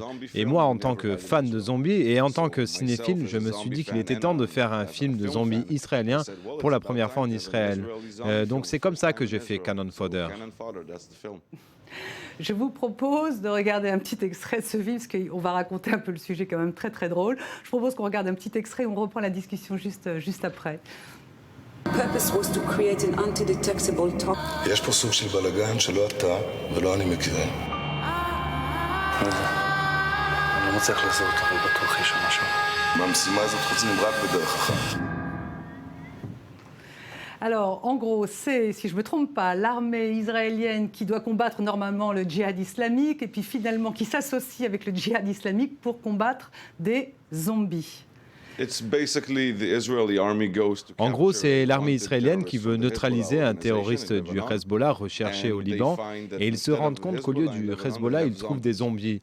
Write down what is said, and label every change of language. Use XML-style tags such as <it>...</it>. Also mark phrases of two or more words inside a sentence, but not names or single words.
<fr>Et moi, en tant que fan de zombies et en tant que cinéphile, je me suis dit qu'il était temps de faire un film de zombies israélien pour la première fois en Israël. Donc c'est comme ça que j'ai fait Cannon Fodder. Je vous propose de regarder un petit extrait de ce film, parce qu'on va raconter un peu le sujet quand même très très drôle. Je propose qu'on regarde un petit extrait et on reprend la discussion juste après.</fr> <en>Purpose was to create an undetectable top.</en> <he>יש פה סוג של בלגן שלא אתה ולא אני מכירים. אני לא מצליח לזהות, אבל בטוח יש שם משהו. במשימה הזאת חוצים רק בדרך אחת.</he> <fr>Alors, en gros, c'est, si je ne me trompe pas, l'armée israélienne qui doit combattre normalement le djihad islamique et puis finalement qui s'associe avec le djihad islamique pour combattre des zombies. En gros, c'est l'armée israélienne qui veut neutraliser un terroriste du Hezbollah recherché au Liban et ils se rendent compte qu'au lieu du Hezbollah, ils trouvent des zombies.</fr>